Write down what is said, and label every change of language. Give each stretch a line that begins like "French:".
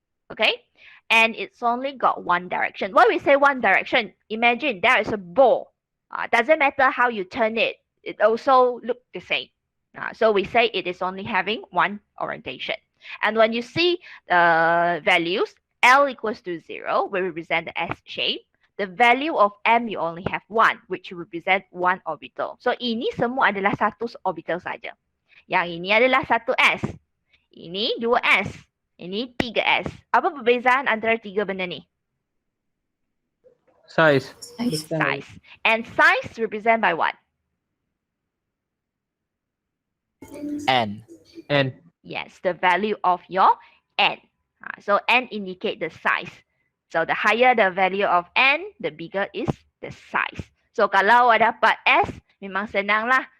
English: Okay, and it's only got one direction. When we say one direction, imagine there is a ball. Doesn't matter how you turn it, it also looks the same. So we say it is only having one orientation. And when you see the values, L equals to 0, we represent the S shape. The value of M you only have 1, which represent one orbital.
Malay: So ini semua adalah satu orbital saja. Yang ini adalah satu S. Ini 2S. Ini 3S. Apa perbezaan antara tiga benda ni?
English: Size. Size. And size represent by what? N. N. Yes, the value of your N. So N indicate the size. So the higher the value of N, the bigger is the size.
Malay: So kalau dapat S, memang senang lah.